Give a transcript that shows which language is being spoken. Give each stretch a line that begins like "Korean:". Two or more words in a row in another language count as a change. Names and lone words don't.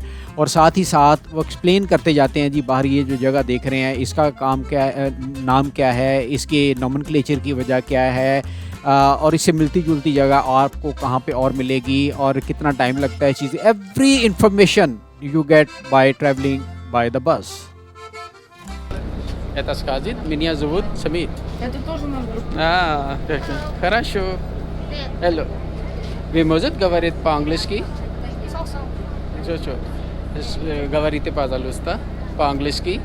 Hindi: और साथ ही साथ वो एक्सप्लेन करते जाते हैं जी बाहर ये जो जगह देख रहे हैं इसका काम क्या है, नाम क्या है, इसके नोमेनक्लेचर की वजह क्या है, और इससे मिलती जुलती जगह आपको कहाँ पे और मिलेगी और कितना टाइम लगता है चीज़ें।
English: Every information you get by travelling by the bus.
Russian: Это сказать, меня зовут Самит. Это тоже наш друг. Хорошо. Hello. Вы можете говорить по-английски? Чё? Говорите, пожалуйста, по-английски.